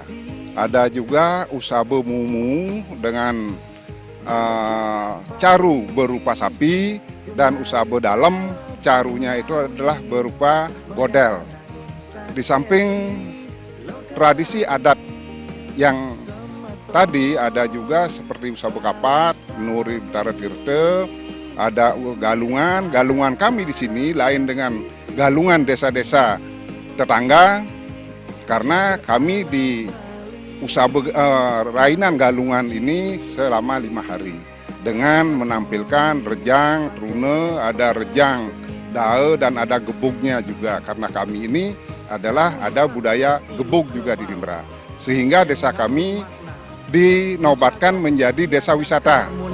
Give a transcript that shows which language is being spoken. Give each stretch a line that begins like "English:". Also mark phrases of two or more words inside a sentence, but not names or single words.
Indonesian: Ada juga Usabe Mumu dengan caru berupa sapi, dan Usabe Dalem carunya itu adalah berupa godel. Di samping tradisi adat yang tadi, ada juga seperti Usabe Kapat, Nuri Betara Tirte, ada galungan kami di sini lain dengan galungan desa-desa tetangga, karena kami di Usabe rainan galungan ini selama 5 hari dengan menampilkan rejang, trune, ada rejang, dae, dan ada gebugnya juga, karena kami ini ada budaya gebug juga di Timbrah, sehingga desa kami dinobatkan menjadi desa wisata.